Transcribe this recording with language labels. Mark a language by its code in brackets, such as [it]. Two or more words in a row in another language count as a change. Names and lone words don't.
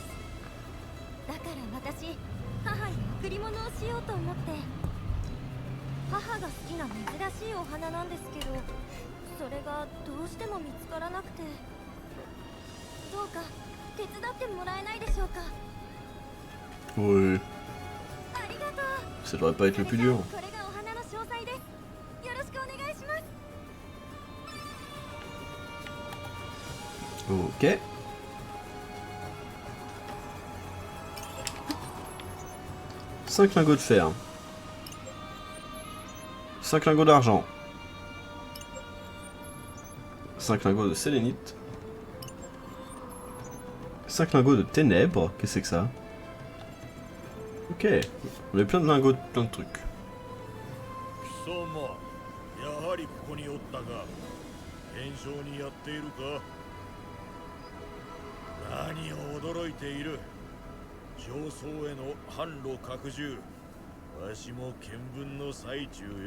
[ja] だから私、母に贈り物をしようと思って。母が好きな珍しいお花なんですけど、それがどうしても見つからなくて。どうか手伝ってもらえないでしょうか。 [fr] Oui. [ja] ありがとう。 [fr] Ça devrait pas être le plus dur. [ja] これがお花の詳細です。よろしくお願いします。 [fr] Ok. Cinq lingots de fer. 5 lingots d'argent. 5 lingots de sélénite. 5 lingots de ténèbres. Qu'est-ce que c'est que ça? Ok. On a plein de lingots, plein de trucs. [ja] 貴様、やはりここにおったが、検証にやっているか？何を驚いている？上層への販路拡充、わしも見聞の最中よ。